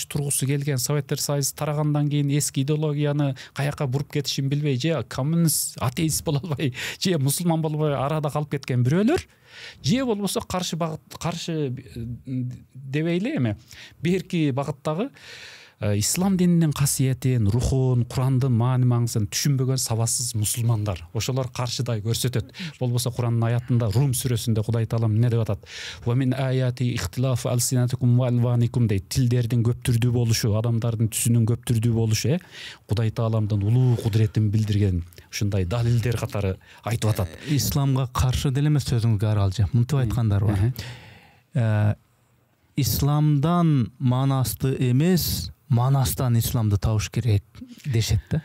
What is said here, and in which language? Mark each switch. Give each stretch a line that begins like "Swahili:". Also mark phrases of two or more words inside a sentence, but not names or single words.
Kyrgyz: тургусу келген Советтер Союзу тарагандан кийин эски идеологияны каяка буруп кетишин билбей, же коммунист, атеист боло албай, же мусулман боло албай арада калып кеткен бирөөлөр, же болбосо каршы дебейли эми берки багыттагы ислам дининин касиетин, рухун, Курандын маани маңызын түшүнбөгөн сабатсыз мусулмандар, ошолор каршыдай көрсөтөт. Болбосо Курандын аятында Рум сүрөсүндө Кудай Таалам эмне деп атат?
Arabic: ومن آياته اختلاف ألسنتكم وألوانكم дейт.
Kyrgyz: Тилдердин көп түрдүү болушу, адамдардын түсүнүн көп түрдүү болушу, Кудай Тааламдын улуу кудуретин билдирген ушундай далилдер катары айтып атат. Исламга каршы деле эмес, сөзүңүзгө аралжы. Мынтип айткандар бар. Исламдан манасты эмес, манастан исламды табыш керек дешет да.